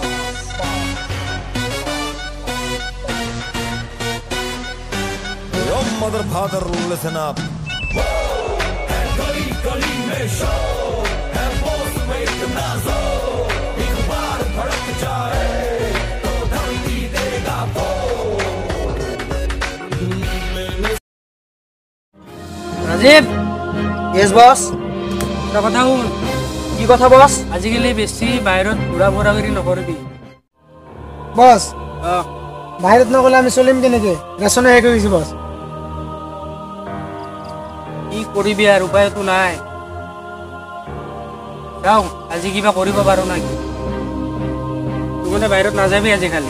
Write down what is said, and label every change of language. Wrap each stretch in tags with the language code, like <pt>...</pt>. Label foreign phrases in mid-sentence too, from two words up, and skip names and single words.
<en>Yo, mother, father, listen up.</en> <hi>गली गली में शो है बॉस में इतना जोर एक बार भड़क जाए तो धमकी देगा वो राजीव</hi> <en>yes boss</en> <as>কথা শুন কি কথা বস আজিকালি বেছি বাহিৰত ঘূৰা ফুৰা কৰি নকৰিবি বস বাহিৰত নগলে আমি চলিম কেনেকে ৰেচনে শেষ হৈ গৈছে বস কি কৰিবি আৰু উপায়তো নাই যাওঁ আজি কিবা কৰিব পাৰো নেকি তুমিনে বাহিৰত নাযাবি আজি খালি</as>